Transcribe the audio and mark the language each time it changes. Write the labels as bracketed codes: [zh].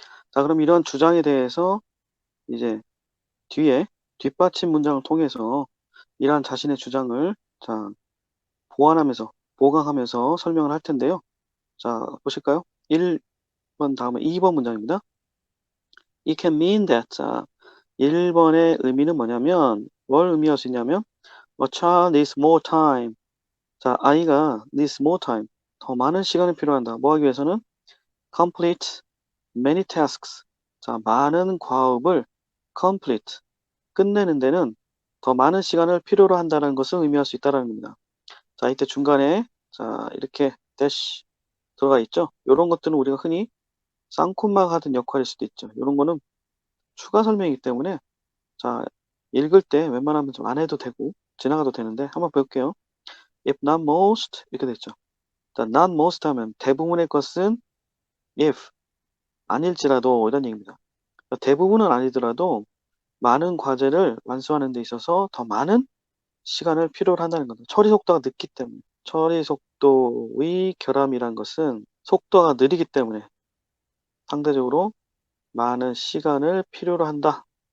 [ko] 자, 그럼 이런 주장에 대해서 이제 뒤에 뒷받침 문장을 통해서 이러한 자신의 주장을 자, 보완하면서 보강하면서 설명을 할 텐데요. 자, 보실까요? 1번 다음에 2번 문장입니다. [en] It can mean that [ko] 자, 1번의 의미는 뭐냐면 뭘 의미할 수 있냐면 [en] A child needs more time. [ko] 자, 아이가 [en] needs more time. [ko] 더 많은 시간이 필요한다. 뭐 하기 위해서는 [en] complete many tasks. [ko] 자, 많은 과업을 complete 끝내는 데는 더 많은 시간을 필요로 한다는 것을 의미할 수 있다는 겁니다. 자, 이때 중간에 자, 이렇게 dash 들어가 있죠. 이런 것들은 우리가 흔히 쌍콤마 하던 역할일 수도 있죠. 이런 거는 추가 설명이기 때문에 자, 읽을 때 웬만하면 좀 안 해도 되고 지나가도 되는데 한번 볼게요. [en] If not most [ko] 이렇게 됐죠. 자, [en] not most [ko] 하면 대부분의 것은 if 아닐지라도 이런 얘기입니다. 대부분은 아니더라도 많은 과제를 완수하는 데 있어서 더 많은 시간을 필요로 한다는 겁니다. 처리 속도가 늦기 때문에. 처리 속도의 결함이란 것은 속도가 느리기 때문에 상대적으로 많은 시간을 필요로 한다.